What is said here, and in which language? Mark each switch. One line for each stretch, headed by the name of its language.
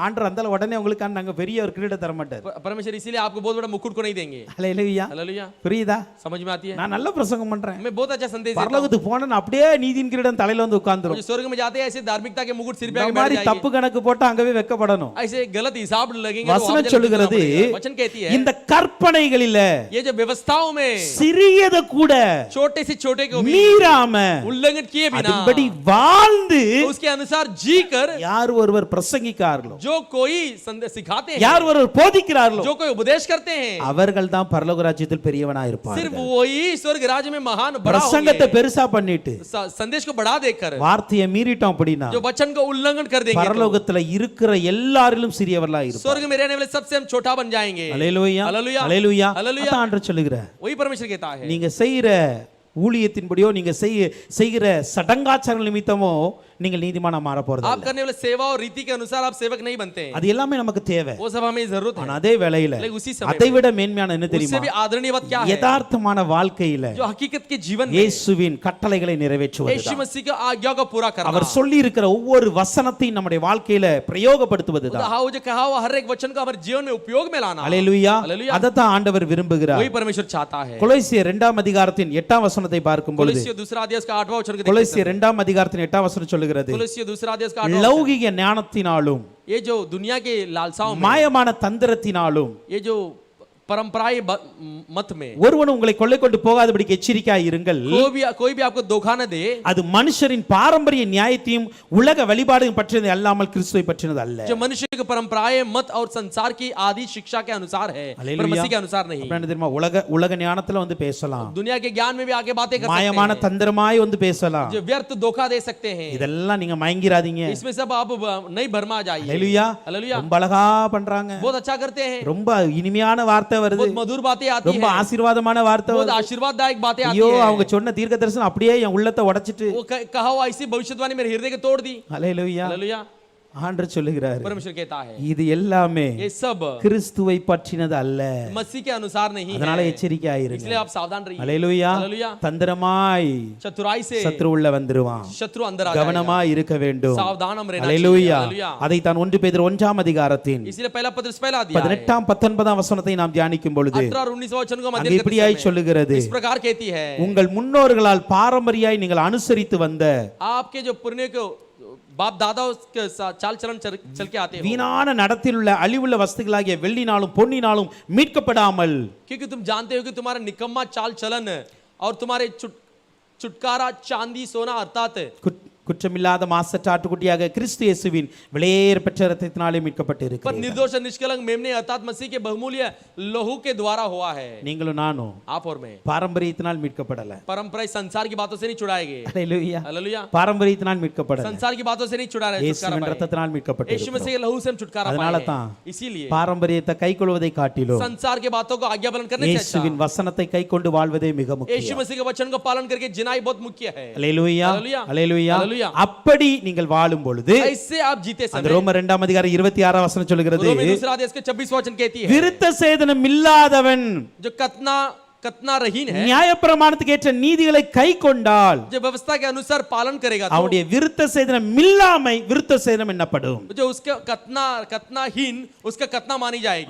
Tamil: ஆண்டவர் அந்தால உடனே உங்களுக்கு நாங்க பெரிய ஒரு கிரீடம் தர மாட்டார்
Hindi: परमेश्वर इसीलिए आपको बहुत बड़ा मुकुट को नहीं देंगे
Tamil: அல்லேலூயா
Hindi: हालेलुया।
Tamil: புரியுதா
Hindi: समझ में आती है
Tamil: நான் நல்ல பிரசங்கம் பண்றேன்
Hindi: मैं बहुत अच्छा संदेश देता हूं।
Tamil: பரலோகத்துக்கு போனா அப்படியே நீதியின் கிரீடம் தலையில வந்து உட்கார்ந்துரும்
Hindi: जो स्वर्ग में जाते हैं ऐसे धार्मिकता के मुकुट सिर पे
Tamil: இந்த மாதிரி
Hindi: जाएंगे
Tamil: தப்பு கணக்கு போட்டு அங்கவே வெக்கப்படணும்
Hindi: ऐसे गलत हिसाब लगेंगे तो वहां
Tamil: வசனம்
Hindi: पे जाके
Tamil: சொல்லுகிறது
Hindi: दुखना पड़ेगा। वचन कहती है
Tamil: இந்த கற்பனைகளில
Hindi: ये जो व्यवस्थाओं में
Tamil: சிறியத கூட
Hindi: छोटे से छोटे को भी
Tamil: மீறாம
Hindi: उल्लंघन किए बिना
Tamil: அதன்படி வாழ்ந்து
Hindi: उसके अनुसार जी कर
Tamil: யார் ஒருவர் பிரசங்கிக்கார்களோ
Hindi: जो कोई संदेश सिखाते हैं
Tamil: யார் ஒருவர் போதிக்கிறார்களோ
Hindi: जो कोई उपदेश करते हैं
Tamil: அவர்கள் தான் பரலோக ராஜ்யத்தில் பெரியவனா
Hindi: सिर्फ
Tamil: இருப்பார்கள்
Hindi: वही स्वर्ग राज्य में महान बड़ा
Tamil: பிரசங்கத்தை
Hindi: होंगे।
Tamil: பெருசா பண்ணிட்டு
Hindi: संदेश को बढ़ा देकर
Tamil: வார்த்தையை மீறிட்டோம் அப்படின்னா
Hindi: जो वचन को उल्लंघन कर देंगे तो
Tamil: பரலோகத்துல இருக்கிற எல்லாரிலும் சிறியவர்களா இருப்பார்
Hindi: स्वर्ग में रहने वाले सबसे हम छोटा बन जाएंगे
Tamil: அல்லேலூயா
Hindi: हालेलुया।
Tamil: அல்லேலூயா
Hindi: हालेलुया।
Tamil: அதான் ஆண்டவர் சொல்லுகிறார்
Hindi: वही परमेश्वर कहता है
Tamil: நீங்க செய்யற ஊழியத்தின்படியோ நீங்க செய்கிற சடங்காச்சார நிமித்தமோ நீங்கள் நீதிமானா மாற போறது
Hindi: आप करने वाले सेवा और रीति के अनुसार आप सेवक नहीं बनते हैं,
Tamil: அது எல்லாமே நமக்கு தேவை.
Hindi: वो सब हमें जरूरत
Tamil: ஆனா
Hindi: है।
Tamil: அதே வேளையில
Hindi: लेकिन उसी समय
Tamil: அதை விட மேன்மையான என்ன
Hindi: उससे
Tamil: தெரியுமா?
Hindi: भी आदरणीय बात क्या है,
Tamil: யதார்த்தமான வாழ்க்கையில
Hindi: जो हकीकत के जीवन में
Tamil: இயேசுவின் கட்டளைகளை
Hindi: यीशु
Tamil: நிறைவேற்றுவது,
Hindi: मसीह की आज्ञा को पूरा करना।
Tamil: அவர் சொல்லி இருக்கிற ஒவ்வொரு வசனத்தையும் நம்முடைய வாழ்க்கையில பிரயோகப்படுத்துவதுதான்.
Hindi: वो जो कहा हुआ हर एक वचन को हमारे जीवन में उपयोग में लाना,
Tamil: அல்லேலூயா.
Hindi: हालेलुया।
Tamil: அதத்தான் ஆண்டவர் விரும்புகிறார்.
Hindi: वही परमेश्वर चाहता है।
Tamil: கொலோசியர் 2ஆம் அதிகாரத்தின் 8ஆம் வசனத்தை பார்க்கும் பொழுது,
Hindi: कोलोसियों दूसरा अध्याय उसका 8वां वचन को देखते हैं।
Tamil: கொலோசியர் 2ஆம் அதிகாரத்தின் 8ஆம் வசனம் சொல்லுகிறது,
Hindi: कोलोसियों दूसरा अध्याय उसका 8वां वचन,
Tamil: லௌகிக ஞானத்தினாலும்
Hindi: ये जो दुनिया के लालसाओं में,
Tamil: மாயமான தந்திரத்தினாலும்
Hindi: ये जो परंपराएं मत में
Tamil: ஒருவன் உங்களை கொள்ளை கொண்டு போகாதபடிக்கு எச்சரிக்கையாய் இருங்கள்.
Hindi: कोई भी आपको धोखा न दे,
Tamil: அது மனுஷரின் பாரம்பரிய நியாயத்தையும் உலக வழிபாடையும் பற்றினது அல்லாமல் கிறிஸ்துவை பற்றினது அல்ல.
Hindi: जो मनुष्य की परंपराएं मत और संसार की आदि शिक्षा के अनुसार है, पर मसीह के अनुसार नहीं।
Tamil: என்ன தெரியுமா? உலக ஞானத்துல வந்து பேசலாம்,
Hindi: दुनिया के ज्ञान में भी आगे बातें कर सकते
Tamil: மாயமான
Hindi: हैं,
Tamil: தந்திரமாய் வந்து பேசலாம்.
Hindi: जो व्यर्थ धोखा दे सकते हैं,
Tamil: இதெல்லாம் நீங்க மயங்கிராதீங்க.
Hindi: इसमें सब आप नहीं भरमा जाइए।
Tamil: ஹalleluya.
Hindi: हालेलुया।
Tamil: ரொம்ப அழகா பண்றாங்க,
Hindi: बहुत अच्छा करते हैं,
Tamil: ரொம்ப இனிமையான வார்த்தை வருது,
Hindi: बहुत मधुर बातें आती
Tamil: ரொம்ப
Hindi: हैं,
Tamil: ஆசீர்வாதமான வார்த்தை
Hindi: बहुत
Tamil: வருது.
Hindi: आशीर्वाददायक बातें आती
Tamil: ஐயோ,
Hindi: हैं।
Tamil: அவங்க சொன்ன தீர்க்க தரிசனம் அப்படியே என் உள்ளத்தை உடைச்சிட்டு.
Hindi: वो कहा हुआ ऐसी भविष्यवाणी मेरे हृदय को तोड़ दी।
Tamil: ஹalleluya.
Hindi: हालेलुया।
Tamil: ஆண்டவர் சொல்லுகிறார்,
Hindi: परमेश्वर कहता है
Tamil: இது எல்லாமே
Hindi: ये सब
Tamil: கிறிஸ்துவை பற்றினது அல்ல.
Hindi: मसीह के अनुसार नहीं
Tamil: அதனால
Hindi: है,
Tamil: எச்சரிக்கையாயிருங்க.
Hindi: इसलिए आप सावधान रहिए।
Tamil: ஹalleluya.
Hindi: हालेलुया।
Tamil: தந்திரமாய்
Hindi: चतुराई से
Tamil: சத்ரு உள்ள வந்துருவான்,
Hindi: शत्रु अंदर आ जाएगा,
Tamil: கவனமாய் இருக்க வேண்டும்.
Hindi: सावधान हम रहना चाहिए।
Tamil: ஹalleluya.
Hindi: हालेलुया।
Tamil: அதை தான் 1 பேதுரு 1ஆம் அதிகாரத்தின்
Hindi: इसलिए पहला पत्रस पहला अध्याय
Tamil: 18ஆம் 19ஆம் வசனத்தை நாம் தியானிக்கும் பொழுது
Hindi: 18 और 19 वचन को
Tamil: அங்கே
Hindi: मध्य
Tamil: இப்படியாய் சொல்லுகிறது,
Hindi: इस प्रकार कहती है,
Tamil: உங்கள் முன்னோர்களால் பாரம்பரியாய் நீங்கள் அனுசரித்து வந்த
Hindi: आपके जो पुरने को बाप दादा के चाल चलन चल के आते हो,
Tamil: வீணான நடத்தில் உள்ள அழிவுள்ள வஸ்துகளாகிய வெள்ளினாலும் பொன்னினாலும் மீட்கப்படாமல்,
Hindi: क्योंकि तुम जानते हो कि तुम्हारा निकम्मा चाल चलन और तुम्हारे छुटकारा चांदी सोना अर्थात
Tamil: குற்றமில்லாத மாசற்ற ஆட்டுக்குட்டியாக கிறிஸ்து இயேசுவின் விலையேற பெற்ற இரத்தத்தினாலே
Hindi: पर
Tamil: மீட்கப்பட்டிருக்கிறீர்கள்.
Hindi: निर्दोष और निष्कलंक मेमने अर्थात मसीह के बहुमूल्य लहू के द्वारा हुआ है।
Tamil: நீங்களும் நானும்
Hindi: आप और मैं
Tamil: பாரம்பரியத்தினால் மீட்கப்படல.
Hindi: परंपरा संसार की बातों से नहीं छुड़ाए गए।
Tamil: ஹalleluya.
Hindi: हालेलुया।
Tamil: பாரம்பரியத்தினால் மீட்கப்படல,
Hindi: संसार की बातों से नहीं छुड़ा रहे, छुटकारा
Tamil: இயேசுவின்
Hindi: पाए।
Tamil: இரத்தத்தினால்
Hindi: यीशु
Tamil: மீட்கப்பட்டிருக்கிறோம்.
Hindi: मसीह के लहू से हम छुटकारा
Tamil: அதனால
Hindi: पाए
Tamil: தான்
Hindi: हैं। इसीलिए
Tamil: பாரம்பரியத்தை கைக்கொள்வதை காட்டிலும்
Hindi: संसार के बातों को आज्ञा पालन करने से अच्छा
Tamil: இயேசுவின் வசனத்தை கைக்கொண்டு வாழ்வதே மிக
Hindi: यीशु
Tamil: முக்கியம்.
Hindi: मसीह के वचन को पालन करके जिनाई बहुत मुख्य है।
Tamil: ஹalleluya.
Hindi: हालेलुया।
Tamil: ஹalleluya.
Hindi: हालेलुया।
Tamil: அப்படி நீங்கள் வாழும் பொழுது
Hindi: ऐसे आप जीते
Tamil: அந்த
Hindi: समय
Tamil: ரோமர் 2ஆம் அதிகாரம் 26ஆம் வசனம் சொல்கிறது,
Hindi: रोमी दूसरा अध्याय इसके 26 वचन कहती है,
Tamil: விருத்த சேதனம் இல்லாதவன்
Hindi: जो कतना रहीन है,
Tamil: நியாயப்பிரமாணத்துக்கு ஏற்ற நீதிகளை கைக்கொண்டால்
Hindi: जो व्यवस्था के अनुसार पालन करेगा, तो
Tamil: அவனுடைய விருத்த சேதனம் இல்லாமை விருத்த சேதனம் என்னப்படும்.
Hindi: जो उसका कतनाहीन उसका कतना मानी जाएगी।